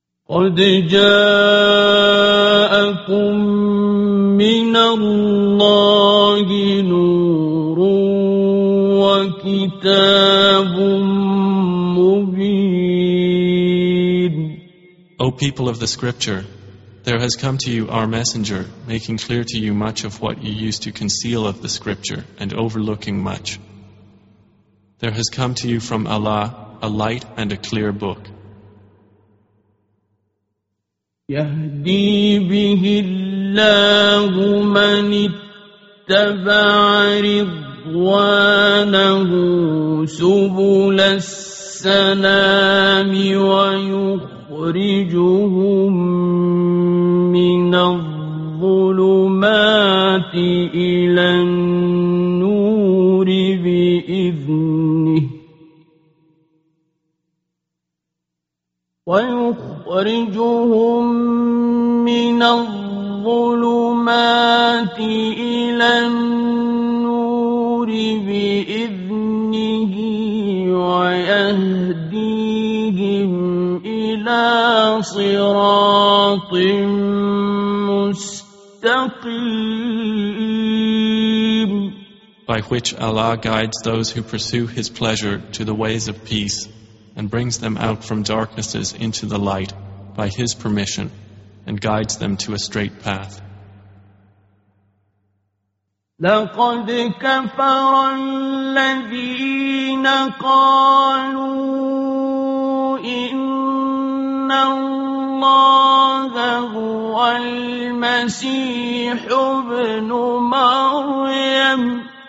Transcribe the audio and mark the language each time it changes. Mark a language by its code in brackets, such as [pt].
[ar] قد جاءكم من الله نور وكتاب مبين. [en] O people of the scripture, there has come to you our messenger, making clear to you much of what you used to conceal of the scripture and overlooking much. There has come to you from Allah a light and a clear book. [ar] Yahdi bihi Allahu man ittaba'a ridwanahu subul as-salami wa yukhrijuhum من الظلمات إلى النور بإذنه ويخرجهم من الظلمات إلى النور بإذنه ويهديهم إلى صراط مستقيم. [en] By which Allah guides those who pursue His pleasure to the ways of peace and brings them out from darknesses into the light by His permission and guides them to a straight path. [ar] لقد كفر الذين قالوا إن الله هو المسيح ابن مريم